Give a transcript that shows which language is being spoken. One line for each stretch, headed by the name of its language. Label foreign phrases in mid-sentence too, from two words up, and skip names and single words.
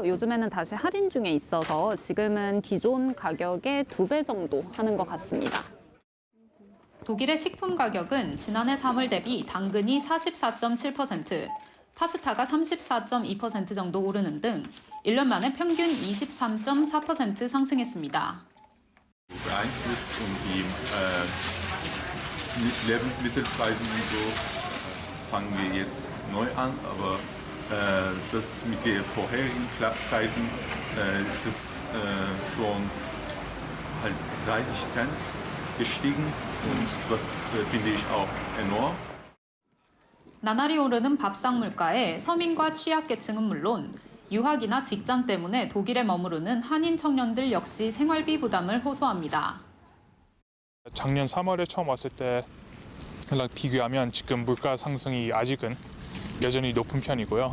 Korean: 요즘에는 다시 할인 중에 있어서 지금은 기존 가격의 2배 정도 하는 것 같습니다. 독일의 식품 가격은 지난해 3월 대비 당근이 44.7%, 파스타가 34.2% 정도 오르는 등 1년 만에 평균 23.4% 상승했습니다.
German: Beeinflusst und die Lebensmittelpreise und so fangen wir jetzt neu an, aber das mit den vorherigen Preisen ist es schon halt 30 Cent gestiegen und das finde ich auch enorm.
Korean: 나날이 오르는 밥상 물가에 서민과 취약계층은 물론 유학이나 직장 때문에 독일에 머무르는 한인 청년들 역시 생활비 부담을 호소합니다. 작년 3월에 처음 왔을 때랑 비교하면 지금 물가 상승이 아직은 여전히 높은 편이고요.